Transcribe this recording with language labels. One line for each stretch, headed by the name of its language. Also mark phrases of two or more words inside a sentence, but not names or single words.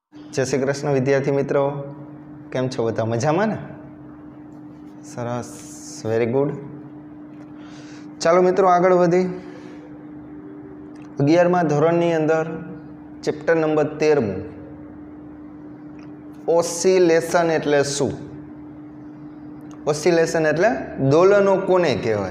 Gujarati: જય શ્રી કૃષ્ણ વિદ્યાર્થી મિત્રો, કેમ છો બધા મજામાં ને? सरस,
English: very good.
Gujarati: ચાલો મિત્રો આગળ વધી। 11મા ધોરણની અંદર ચેપ્ટર નંબર 13 ઓસિલેશન એટલે શું? ઓસિલેશન એટલે દોલનો કોને કહેવાય?